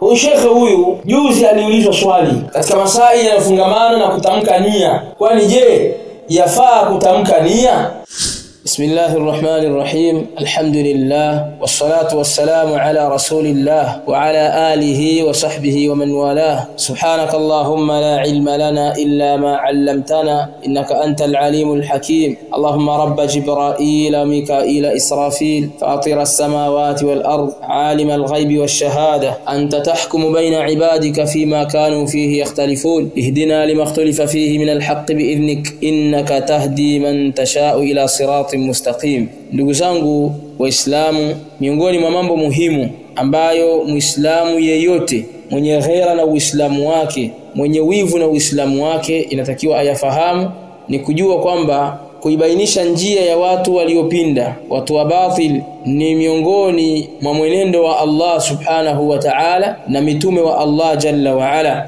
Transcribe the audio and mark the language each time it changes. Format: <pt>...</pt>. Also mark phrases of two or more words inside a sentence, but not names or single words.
<sw>Huyu shekhe huyu juzi aliulizwa swali katika masaili yanayofungamana na kutamka nia. Kwani je, yafaa kutamka nia?</sw> <ar>بسم الله الرحمن الرحيم. الحمد لله والصلاة والسلام على رسول الله وعلى آله وصحبه ومن والاه. سبحانك اللهم لا علم لنا إلا ما علمتنا إنك أنت العليم الحكيم. اللهم رب جبريل وميكائيل إسرافيل فاطر السماوات والأرض عالم الغيب والشهادة أنت تحكم بين عبادك فيما كانوا فيه يختلفون اهدنا لما اختلف فيه من الحق بإذنك إنك تهدي من تشاء إلى صراط مستقيم.</ar> <sw>Ndugu zangu waislamu, miongoni mwa mambo muhimu ambayo muislamu yeyote mwenye ghera na uislamu wake, mwenye wivu na uislamu wake inatakiwa ayafahamu ni kujua kwamba kuibainisha njia ya watu waliopinda, watu wa batil, ni miongoni mwa mwenendo wa Allah</sw> <ar>سبحانه وتعالى</ar> <sw>na mitume wa Allah</sw> <ar>جل وعلا.</ar>